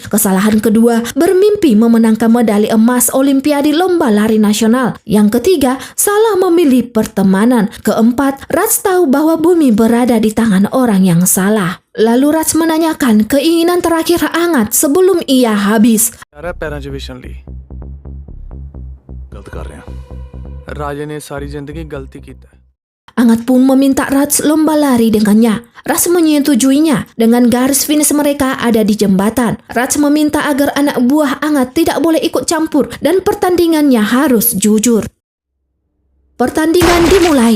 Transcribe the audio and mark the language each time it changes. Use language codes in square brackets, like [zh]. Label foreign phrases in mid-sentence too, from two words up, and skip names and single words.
[id] Kesalahan kedua, bermimpi memenangkan medali emas Olimpiade lomba lari nasional. Yang ketiga, salah memilih pertemanan. Keempat, Raj tahu bahwa bumi berada di tangan orang yang salah. Lalu Raj menanyakan keinginan terakhir Angat sebelum ia habis. [hi] गलत कर रहे हैं। राजा ने सारी जिंदगी गलती की है। [id] Angat pun meminta Raj lomba lari dengannya. Raj menyetujuinya. Dengan garis finish mereka ada di jembatan. Raj meminta agar anak buah Angat tidak boleh ikut campur dan pertandingannya harus jujur. Pertandingan dimulai.